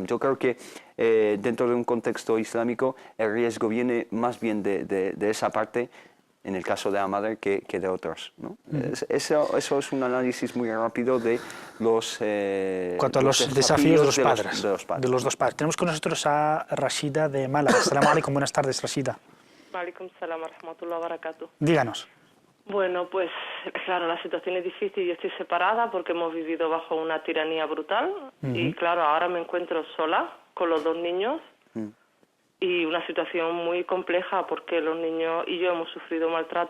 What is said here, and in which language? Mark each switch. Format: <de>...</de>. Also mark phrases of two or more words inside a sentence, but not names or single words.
<es>Yo creo que dentro de un contexto islámico el riesgo viene más bien de esa parte, en el caso de la madre, que de otros, ¿no? Eso es un análisis muy rápido de los cuanto a los desafíos de los padres. De los dos padres. Tenemos con nosotros a Rashida de Málaga.</es> <ar>السلام عليكم,</ar> <es>buenas tardes, Rashida.</es> <ar>عليكم السلام ورحمة الله وبركاته.</ar> <es>Díganos. Bueno, pues claro, la situación es difícil. Yo estoy separada porque hemos vivido bajo una tiranía brutal y claro, ahora me encuentro sola con los dos niños y una situación muy compleja porque los niños y yo hemos sufrido maltrato.</es>